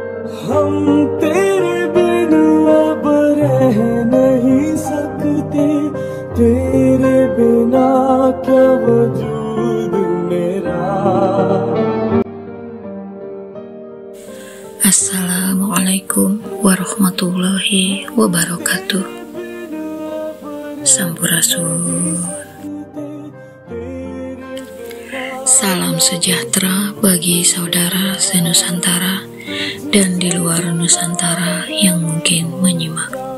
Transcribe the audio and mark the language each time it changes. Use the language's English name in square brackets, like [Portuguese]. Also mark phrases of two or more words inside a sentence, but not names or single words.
[Hindi] हम तेरे बिन अब रह नहीं सकते, तेरे बिना क्या वजूद मेरा. [Arabic] السلام عليكم ورحمة الله وبركاته. [Indonesian] Sampurasun. Salam sejahtera bagi saudara se-Nusantara dan di luar Nusantara yang mungkin menyimak.